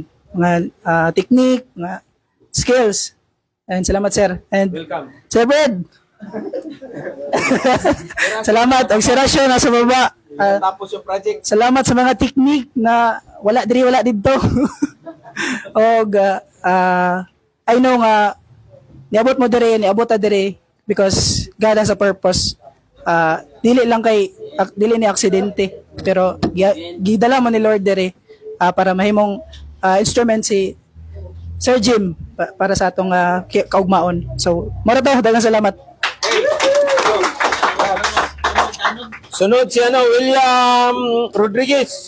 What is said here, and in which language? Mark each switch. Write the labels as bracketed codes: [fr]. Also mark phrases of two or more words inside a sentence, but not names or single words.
[ceb] Mga technique, mga skills. And salamat, sir. And Welcome. Sir Fred! Salamat. Og si Rasyo nasa baba. [tl] Tapos yung project. Salamat sa mga technique na wala dito. [ceb] Og [en] I know [ceb] nga niabot mo niabot ta dire [en] because God has a purpose. [ceb] Dili ni aksidente pero gidala mo ni Lord dire para mahimong instrument si Sir Jim para sa atong kaugmaon. So, mora to, daghang salamat. Sunod si William Rodriguez.